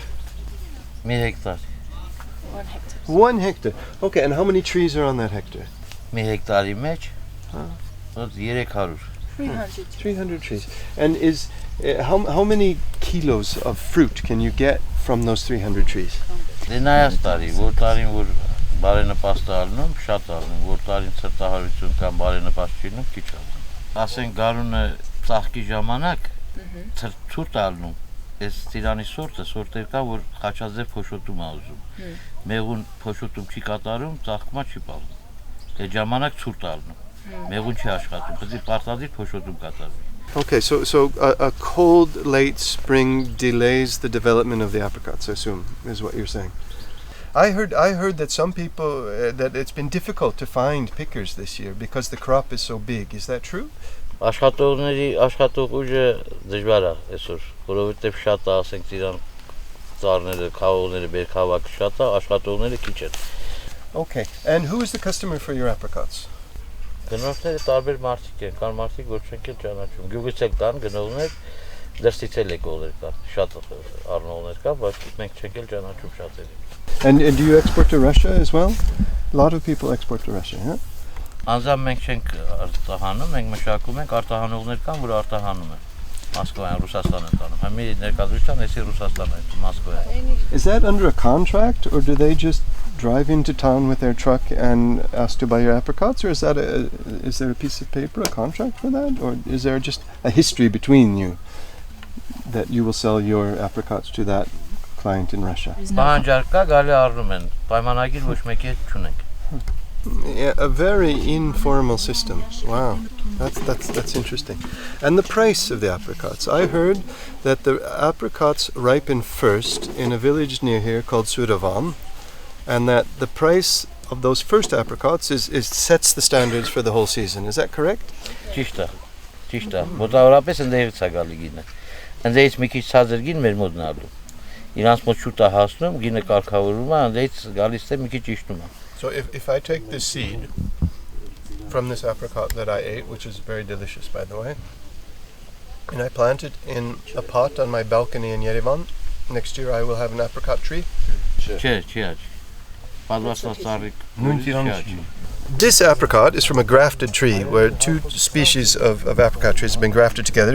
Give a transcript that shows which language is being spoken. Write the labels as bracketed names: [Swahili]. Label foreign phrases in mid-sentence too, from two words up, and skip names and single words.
[English] 1 hectare. 1 hectare. 1 hectare. Okay, and how many trees are on that hectare? [Armenian] 1 hectare մեջ 300. [English] 300 trees. And is how many kilos of fruit can you get from those 300 trees? [Armenian] Դե նայած տարի, որ տարին որ բարենպաստ ալնում, շատ ալնում, որ տարին ցրտահարություն կամ բարենպաստ չինում, քիչ ալնում։ Ասեն գարունը ծաղկի ժամանակ ցուրտ ալնում, այս ծիրանի սորտեր կա, որ խաչաձև փոշոտում ա ուզում։ Մեղուն փոշոտում չի կատարում, ծաղկումա չի պալում։ Այդ ժամանակ ցուրտ ալնում։ Մեղուն չի աշխատում, պետք է պարտադիր փոշոտում կատարվի։ [English] Okay, so a cold late spring delays the development of the apricots, I assume, is what you're saying. I heard that some people that it's been difficult to find pickers this year because the crop is so big. Is that true? [Armenian] Աշխատող ուժը դժվար է այսօր, որովհետև շատ է, ասենք իրան ծառները, խաղողները, բերքավակը շատ է, աշխատողները քիչ են։ [English] Okay, and who is the customer for your apricots? [Armenian] Գնողները տարբեր մարդիկ են, կան մարդիկ, որ չենք էլ ճանաչում։ Գյուղից էլ կան գնողներ, դրսից էլ եկողներ կան, շատ առնողներ կան, բայց մենք չենք էլ ճանաչում շատերը։ [English] And do you export to Russia as well? A lot of people export to Russia, huh? [Armenian] Անձամբ մենք չենք արտահանում, մենք մշակում ենք, արտահանողներ կան, որ արտահանում են։ Մոսկվայան, Ռուսաստան են տանում։ Համի ներկայացության էսի Ռուսաստան է, Մոսկվայա։ [English] Is that under a contract, or do they just drive into town with their truck and ask to buy your apricots, or is there a piece of paper, a contract for that, or is there just a history between you that you will sell your apricots to that client in Russia? [Armenian] Պահանջարկ կա, գալի առնում են, պայմանագիր ոչ մեկի հետ չունենք։ [English] Yeah, a very informal system. Wow, that's interesting. And the price of the apricots. I heard that the apricots ripen first in a village near here called Suravan, and that the price of those first apricots is sets the standards for the whole season. Is that correct? [Armenian] Ճիշտ է։ Մոտավորապես ընդերից է գալի գինը։ Ընդերից մի քիչ ցածր գին մեր մոտ նալու։ Իրանց մոտ շուտ է հասնում, գինը կարգավորվում է, ընդերից գալիս է մի քիչ իջնում է։ [English] So if I take this seed from this apricot that I ate, which is very delicious by the way, and I plant it in a pot on my balcony in Yerevan, next year I will have an apricot tree? This apricot is from a grafted tree where two species of apricot trees have been grafted together.